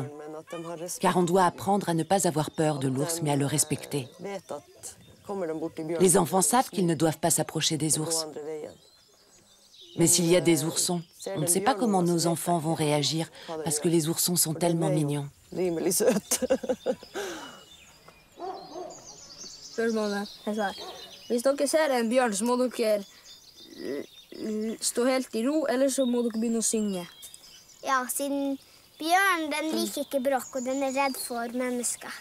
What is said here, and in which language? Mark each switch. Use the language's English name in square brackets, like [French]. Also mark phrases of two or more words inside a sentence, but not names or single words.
[French] Car on doit apprendre à ne pas avoir peur de l'ours, mais à le respecter. Les enfants savent qu'ils ne doivent pas s'approcher des ours. Mais s'il y a des oursons, on ne sait pas comment nos enfants vont réagir, parce que les oursons sont tellement mignons. [Norwegian] Hvis dere ser en bjørn, så må dere stå helt i ro, eller så må dere begynne å synge. Ja, siden bjørn, den liker ikke bråk, og den er redd for mennesker.